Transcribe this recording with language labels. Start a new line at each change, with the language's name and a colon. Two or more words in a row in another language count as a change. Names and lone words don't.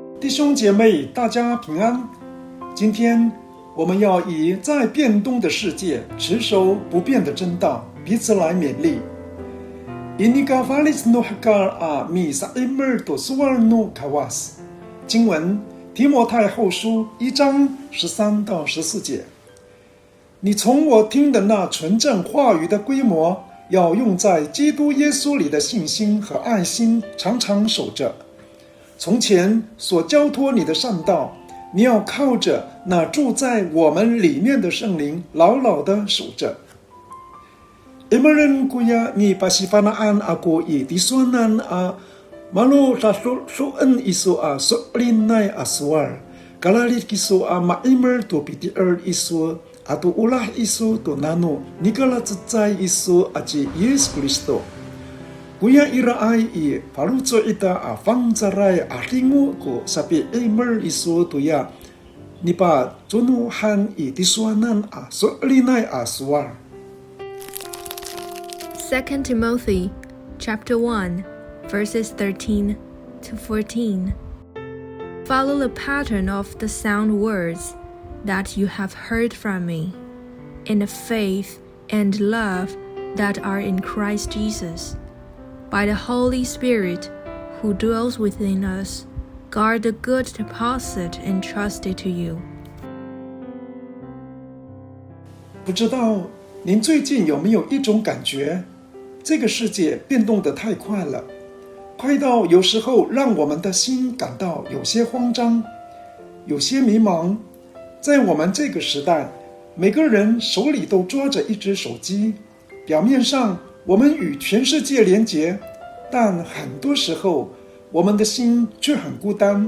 Chinese: 兄姐妹，大家平安。今天我们要以在变动的世界持守不变的真道，彼此来勉励。
Amis: Iniga valis no hakar a mi sa immer do suar no kawas。
Chinese: 经文提摩太后书1章13到14节。你从我听的那纯正话语的规模，要用在基督耶稣里的信心和爱心，常常守着。从前所交托你的善道，你要靠着那住在我们里面的圣灵，牢牢地守着。
Amis: Imeren kuya ni pasifanaan ako itiswanan a malo suan iso a solinay aswar. Kalalit kiso a maimer to pitier iso ato ulah iso to nano nikalatsay iso aji Yesus Kristo.Kuya iraay i paluco ita a fangzaray a ringo ko sapi emer iso tuya nipa tunuhan i tiswanan a solinay a suwar.
English: 2 Timothy chapter 1 verses 13 to 14. Follow the pattern of the sound words that you have heard from me, in the faith and love that are in Christ Jesus.By the Holy Spirit who dwells within us, guard the good deposit entrusted to you.
Chinese: 不知道您最近有没有一种感觉，这个世界变动得太快了，快到有时候让我们的心感到有些慌张，有些迷茫。在我们这个时代，每个人手里都抓着一只手机，表面上我们与全世界连结，但很多时候我们的心却很孤单。